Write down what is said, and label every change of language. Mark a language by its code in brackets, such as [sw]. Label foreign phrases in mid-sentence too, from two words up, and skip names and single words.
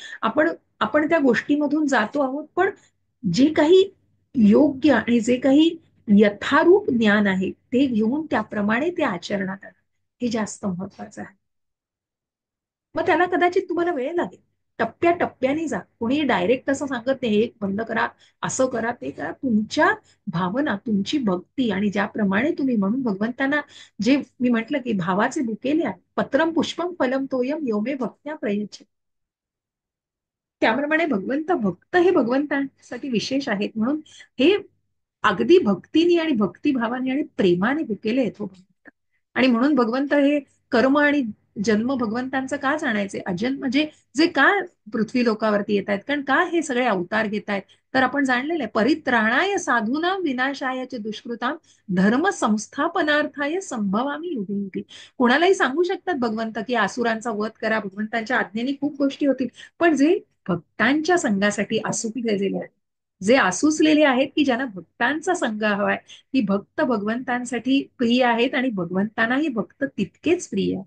[mr] आपण आपण त्या गोष्टीमधून जातो आहोत, पण जे काही योग्य आणि जे काही यथारूप ज्ञान आहे ते घेऊन त्याप्रमाणे ते आचरणात आणणं हे जास्त महत्वाचं आहे. मग त्याला कदाचित तुम्हाला वेळ लागेल, टप्प्याटप्प्याने जा. कोणी डायरेक्ट असं सांगत नाही हे बंद करा, असं करा, ते करा. तुमच्या भावना, तुमची भक्ती, आणि ज्याप्रमाणे तुम्ही, म्हणून भगवंतांना जे मी म्हटलं की भावाचे बुकेले आहे, [sa] पत्रम पुष्पम फलम तोयम योमे भक्त्या प्रयच्छ, [mr] त्याप्रमाणे भक्त हे भगवंतांसाठी विशेष आहेत. म्हणून हे अगदी भक्तीने आणि भक्तिभावाने आणि प्रेमाने भुकेले आहेत हो भगवंत. आणि म्हणून भगवंत हे कर्म आणि जन्म भगवंतांचं का जाणायचे, अजन्म म्हणजे जे का पृथ्वी लोकावरती येत आहेत, कारण का हे सगळे अवतार घेत आहेत, तर आपण जाणलेलं आहे, [sa] परित्राणाय साधूना विनाशायाचे दुष्कृताम धर्म संस्थापनार्थाय संभवामी युगे युगे. [mr] कोणालाही सांगू शकतात भगवंत की असुरांचा वध करा, भगवंतांच्या आज्ञेने खूप गोष्टी होतील, पण जे भक्तांच्या संघासाठी आसुकलेले आहेत, जे आसुसलेले आहेत, की ज्यांना भक्तांचा संघ हवाय, ती भक्त भगवंतांसाठी प्रिय आहेत, आणि भगवंतांनाही भक्त तितकेच प्रिय आहेत.